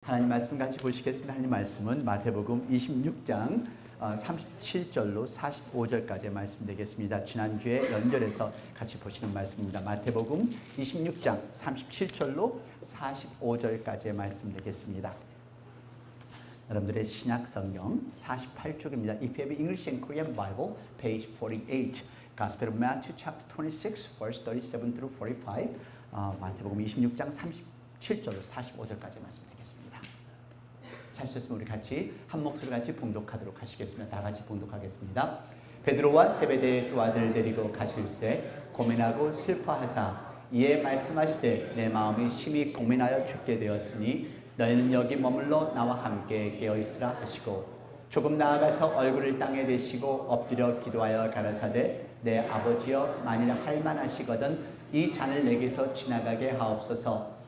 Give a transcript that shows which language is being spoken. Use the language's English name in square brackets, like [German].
[Korean] 하나님 말씀 같이 보시겠습니다. 하나님 말씀은 마태복음 26장 37절로 45절까지의 말씀 되겠습니다. 지난주에 연결해서 같이 보시는 말씀입니다. 마태복음 26장 37절로 45절까지의 말씀 되겠습니다. 여러분들의 신약 성경 48쪽입니다. [English] If you have English and Korean Bible, page 48. Gospel of Matthew, chapter 26, verse 37 through 45. [Korean] 마태복음 26장 37절로 45절까지 말씀 되겠습니다. 찾으셨으면 우리 같이 한 목소리 같이 봉독하도록 하시겠습니다. 다 같이 봉독하겠습니다. 베드로와 세베대의 두 아들을 데리고 가실새 고민하고 슬퍼하사 이에 말씀하시되 내 마음이 심히 고민하여 죽게 되었으니 너희는 여기 머물러 나와 함께 깨어있으라 하시고 조금 나아가서 얼굴을 땅에 대시고 엎드려 기도하여 가라사대 내 아버지여 만일 할만하시거든 이 잔을 내게서 지나가게 하옵소서.